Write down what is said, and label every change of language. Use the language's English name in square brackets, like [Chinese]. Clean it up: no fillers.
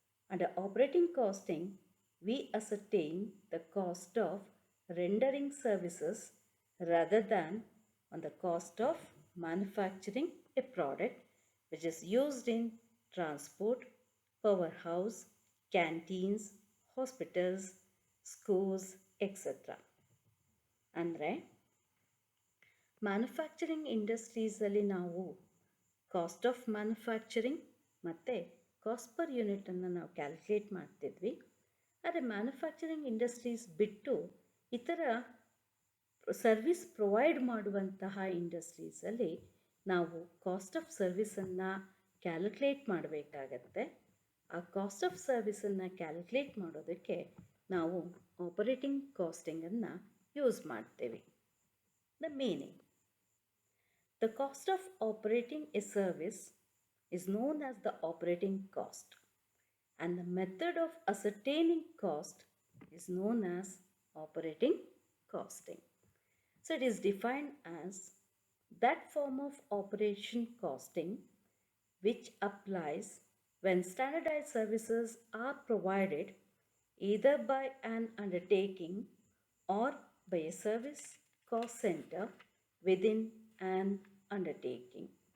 [English] Under operating costing, we ascertain the cost of rendering services rather than on the cost of manufacturing a product which is used in transport, powerhouse, canteens, hospitals, schools, etc. [Kannada] ಅಂದರೆ manufacturing ಇಂಡಸ್ಟ್ರೀಸಲ್ಲಿ ನಾವು cost of manufacturing ಮತ್ತು cost per ಯೂನಿಟನ್ನು ನಾವು calculate ಮಾಡ್ತಿದ್ವಿ. ಆದರೆ manufacturing industries ಬಿಟ್ಟು ಇತರ service provide ಮಾಡುವಂತಹ ಇಂಡಸ್ಟ್ರೀಸಲ್ಲಿ ನಾವು ಕಾಸ್ಟ್ ಆಫ್ ಸರ್ವಿಸನ್ನು ಕ್ಯಾಲ್ಕುಲೇಟ್ ಮಾಡಬೇಕಾಗತ್ತೆ. ಆ ಕಾಸ್ಟ್ ಆಫ್ ಸರ್ವಿಸನ್ನು ಕ್ಯಾಲ್ಕುಲೇಟ್ ಮಾಡೋದಕ್ಕೆ ನಾವು ಆಪರೇಟಿಂಗ್ ಕಾಸ್ಟಿಂಗನ್ನು ಯೂಸ್ ಮಾಡ್ತೇವೆ. [English] The meaning. The cost of operating a service is known as the operating cost, and the method of ascertaining cost is known as operating costing. So it is defined as that form of operation costing which applies when standardized services are provided either by an undertaking or by a service cost center within an undertaking.